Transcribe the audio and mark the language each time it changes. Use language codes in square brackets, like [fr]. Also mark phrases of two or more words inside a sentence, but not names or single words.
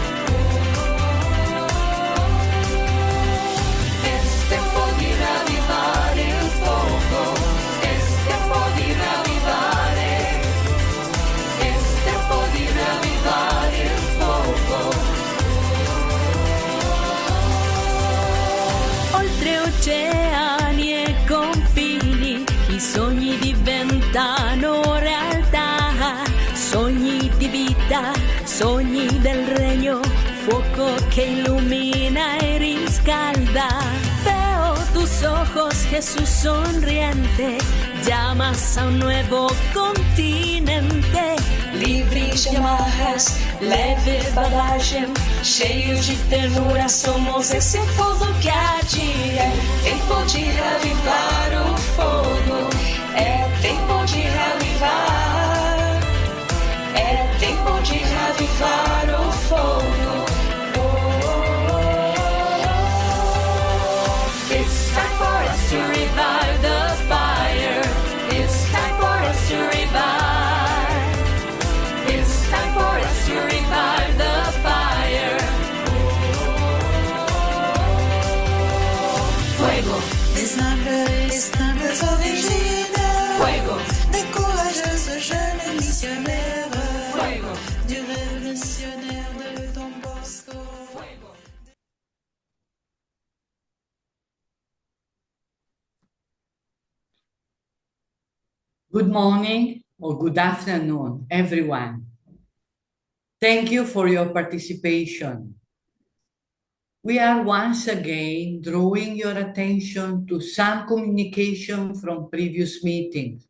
[es] Es tiempo de reavivar el fuego. Es tiempo de reavivar. Es tiempo de reavivar el fuego. [it] Oltre oceani e confini, i sogni diventano realtà, sogni di vita, sogni del regno, fuoco che illumina y riscalda. [es] Veo tus ojos, Jesús sonriente, llamas a un nuevo continente. [pt] Livres de amarras, leve bagagem, cheios de ternura, somos esse fogo que arde. É tempo de reavivar o fogo, é tempo de reavivar, é tempo de reavivar o fogo. [en] It's time for us to revive the fire. It's time for us to revive. It's time for us to revive the fire. [fr] Fuego, Des humbles originaires, fuego, des courageuses jeunes missionnaires, fuego, du révolutionnaire de Don Bosco. fuego. [en] Good morning or good afternoon, everyone. Thank you for your participation. We are once again drawing your attention to some communication from previous meetings.